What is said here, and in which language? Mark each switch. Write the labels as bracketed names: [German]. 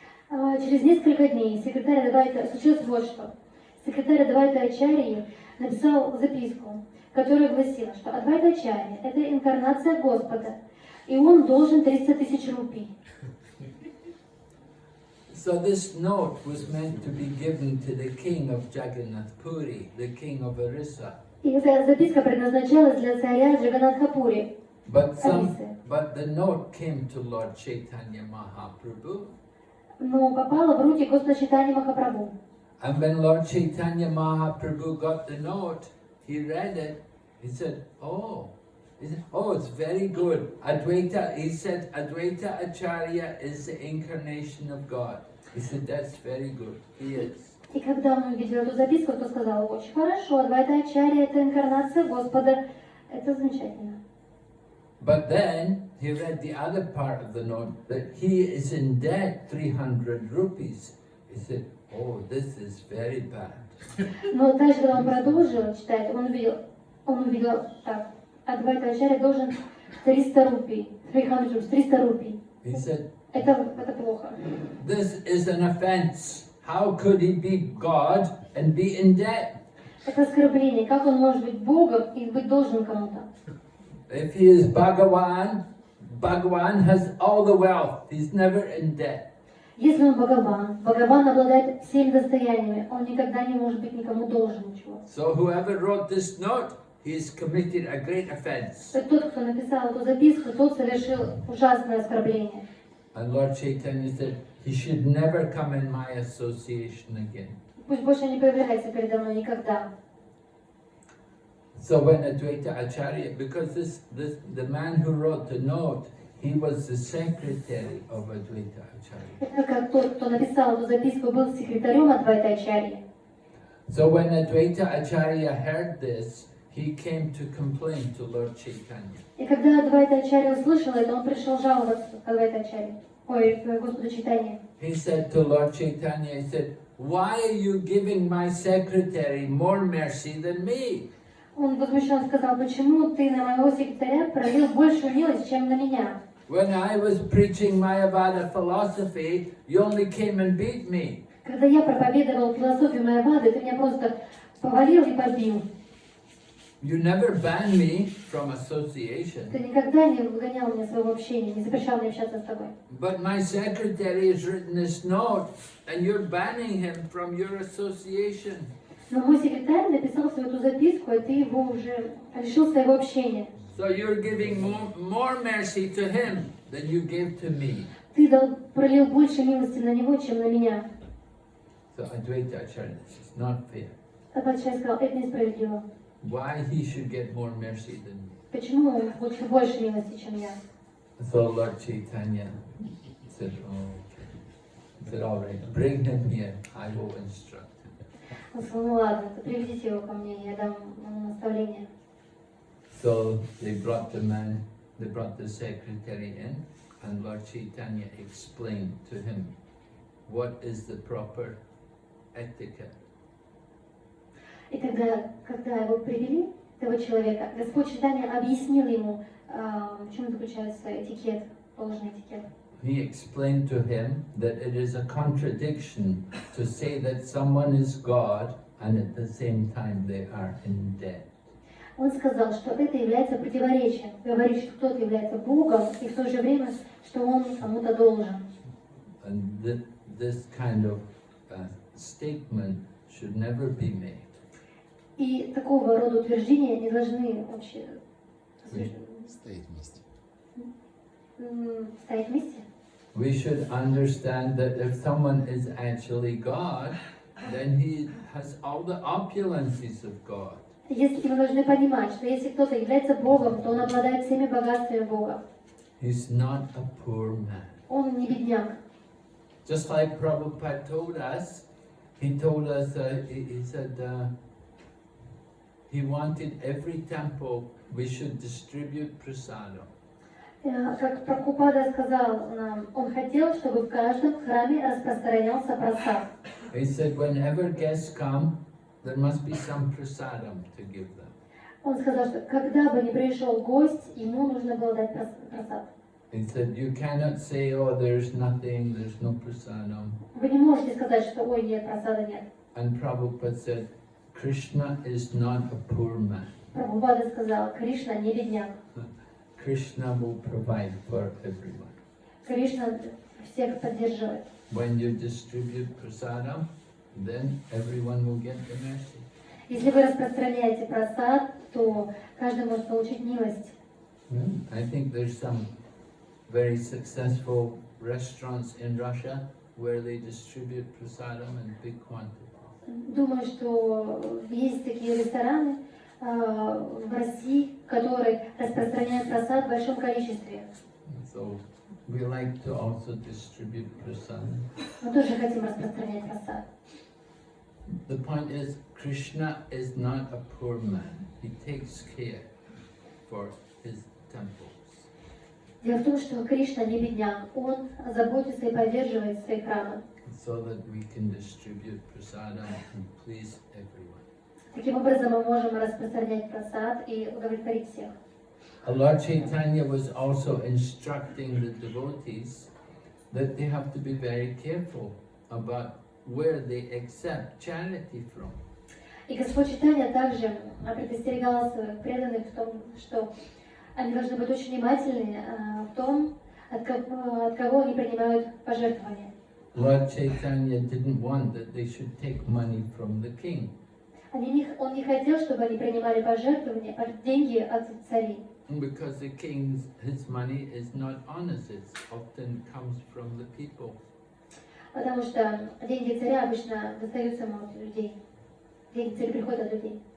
[Russian] Через несколько дней секретарь Адвайта, случилось вот что. Секретарь Адвайта Ачарьи написал записку, которая гласила, что Адвайта Ачарья – это инкарнация Господа, и он должен 300 тысяч рупий. [English] So this note was meant to be given to the king of Jagannath Puri, the king of Orissa. [Russian] И эта записка предназначалась для царя Джаганнатхапури. [English] But the note came to Lord Chaitanya Mahaprabhu. [Russian] Но попала в руки Господа Чайтаньи Махапрабху. [English] And when Lord Chaitanya Mahaprabhu got the note, he read it, he said, it's very good. He said, Advaita Acharya is the incarnation of God. He said, that's very good. He is. [Russian] И когда он увидел эту записку, то сказал, очень хорошо, Адвайта Ачарья – это инкарнация Господа. Это замечательно. [English] But then he read the other part of the note, that he is in debt 300 rupees. He said, this is very bad. [Russian] Но дальше, когда он продолжил читать, он увидел так, Адвайта Ачарья должен 300 рупий, 300 рупий. [English] He said, [Russian] это плохо. [English] This is an offense. How could he be God and be in debt? [Russian] Это оскорбление. Как он может быть Богом и быть должен кому-то? [English] If he is Bhagavan, Bhagavan has all the wealth. He's never in debt. [Russian] Если он Бхагаван обладает всеми достояниями, он никогда не может быть никому должен ничего. [English] So whoever wrote this note, he's committed a great offense. [Russian] Тот, кто написал эту записку, тот совершил ужасное оскорбление. [English] And Lord Chaitanya said, he should never come in my association again. [Russian] Пусть больше не появляется передо мной никогда. [English] So when Advaita Acharya, because the man who wrote the note, he was the secretary of Advaita Acharya. [Russian] Это как тот, кто написал эту записку, был секретарем Адвайта Ачарьи. [English] So when Advaita Acharya heard this, he came to complain to Lord Chaitanya. [Russian] И когда Адвайта Ачарья услышал это, он пришел жаловаться к Адвайта Ачарье, Господу Чайтанье. [English] He said to Lord Chaitanya, he said, why are you giving my secretary more mercy than me? [Russian] Он возмущенно сказал, почему ты на моего секретаря пролил большую милость, чем на меня? [English] When I was preaching Mayavada philosophy, you only came and beat me. [Russian] Когда я проповедовал философию Майявады, ты меня просто повалил и побил. [English] You never banned me from association. [Russian] Ты никогда не выгонял меня своего общения, не запрещал мне общаться с тобой. [English] But my secretary has written this note, and you're banning him from your association. [Russian] Но мой секретарь написал свою эту записку, и ты его уже лишил своего общения. [English] So you're giving more mercy to him than you gave to me. [Russian] Ты пролил больше милости на него, чем на меня. [English] So Advaita Acharya, this is not fair. [Russian] Адвайта Ачарья сказал, это несправедливо. [English] Why he should get more mercy than me? [Russian] Почему он получил больше милости, чем я? [English] So Lord Chaitanya said, he said, all right, bring him here, I will instruct him. [Russian] Он сказал, ну ладно, приведите его ко мне, я дам ему наставление. [English] So they brought the secretary in, and Lord Chaitanya explained to him what is the proper etiquette. [Russian] И тогда, когда его привели, этого человека, Господь Чайтанья объяснил ему, в чем заключается этикет, должный этикет. [English] He explained to him that it is a contradiction to say that someone is God and at the same time they are in debt. [Russian] Он сказал, что это является противоречием. Говорит, что кто-то является Богом, и в то же время, что он кому-то должен. [English] And this kind of statement should never be made. [Russian] И такого рода утверждения не должны вообще Стоит вместе. стоять вместе. [English] We should understand that if someone is actually God, then he has all the opulences of God. [Russian] Если мы должны понимать, что если кто-то является Богом, то он обладает всеми богатствами Бога. [English] He's not a poor man. [Russian] Он не бедняк. [English] Just like Prabhupada told us, he told us, he said, he wanted every temple we should distribute prasadam. [Russian] Как Прабхупада сказал нам, он хотел, чтобы в каждом храме распространялся прасад. [English] He said, whenever guests come, there must be some prasadam to give them. [Russian] Он сказал, что когда бы ни пришел гость, ему нужно было дать прасад. [English] He said, you cannot say, oh, there's nothing, there's no prasadam. [Russian] Вы не можете сказать, что ой, нет, прасада нет. [English] And Prabhupada said, Krishna is not a poor man. [Russian] Прабхупада сказал, Кришна не бедняк. [English] Krishna will provide for everyone. [Russian] Кришна всех поддерживает. [English] When you distribute prasadam, then everyone will get the mercy. [Russian] Если вы распространяете прасад, то каждый может получить милость. [English] I think there's some very successful restaurants in Russia where they distribute prasadam in big quantities. [Russian] Думаю, что есть такие рестораны в России, которые распространяют прасад в большом количестве. [English] So we like to also distribute prasadam. [Russian] Мы тоже хотим распространять прасад. [English] The point is, Krishna is not a poor man. He takes care for his temples. [Russian] Дело в том, что Кришна не бедняк, он заботится и поддерживает свои храмы. [English] So that we can distribute prasadam and please everyone. [Russian] Таким образом мы можем распространять прасад и удовлетворить всех. [English] Lord Chaitanya was also instructing the devotees that they have to be very careful about where they accept charity from. [Russian] И Господь Чайтанья также предостерегал своих преданных в том, что они должны быть очень внимательны в том, от кого они принимают пожертвования. [English] Lord Chaitanya didn't want that they should take money from the king. [Russian] Он не хотел, чтобы они принимали пожертвования, деньги от царей. [English] Because the king's his money is not honest, it often comes from the people. [Russian] Потому что деньги царя обычно достаются ему от людей. Деньги царя приходят от людей.